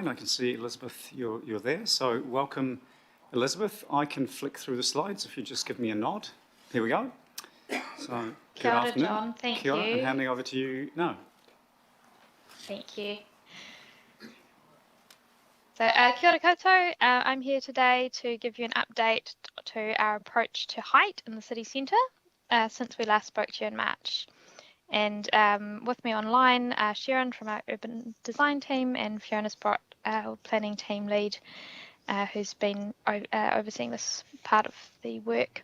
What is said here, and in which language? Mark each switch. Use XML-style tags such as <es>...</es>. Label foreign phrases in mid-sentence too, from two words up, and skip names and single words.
<en>I can see, Elizabeth, you're there. So welcome, Elizabeth. I can flick through the slides if you just give me a nod. Here we go. So,</en> <mi>Kia ora,</mi> <en>John. Thank you. And handing over to you now. Thank you. So,</en> <mi>kia ora koutou.</mi> <en>I'm here today to give you an update to our approach to height in the city centre since we last spoke to you in March. And with me online, Sharon from our urban design team and Fiona Sprott, our planning team lead, who's been overseeing this part of the work.</en>